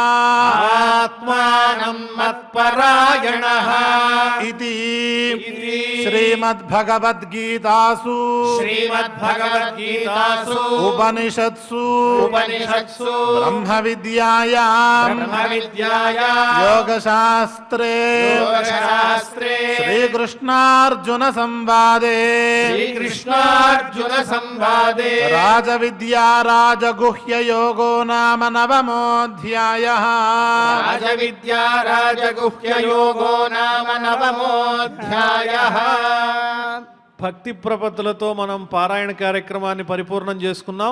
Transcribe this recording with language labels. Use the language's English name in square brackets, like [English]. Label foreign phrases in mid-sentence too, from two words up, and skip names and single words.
[Sanskrit] ఆత్మానం మత్పరాయణః [Telugu] ఇది ఇది [Sanskrit] శ్రీమద్భగవద్గీతాసు శ్రీమద్భగవద్గీతాసు ఉపనిషత్సు ఉపనిషత్సు బ్రహ్మ విద్యాయాం బ్రహ్మ విద్యాయాం యోగశాస్త్రే యోగశాస్త్రే శ్రీకృష్ణార్జున సంవాదే శ్రీకృష్ణార్జున సంవాదే రాజవిద్యా రాజగుహ్య యోగో నామ నవమోऽధ్యాయః రాజవిద్యా రాజగుహ్య యోగో నామ నవమోऽధ్యాయః [Telugu] భక్తి ప్రపత్తులతో మనం పారాయణ కార్యక్రమాన్ని పరిపూర్ణం చేసుకున్నాం.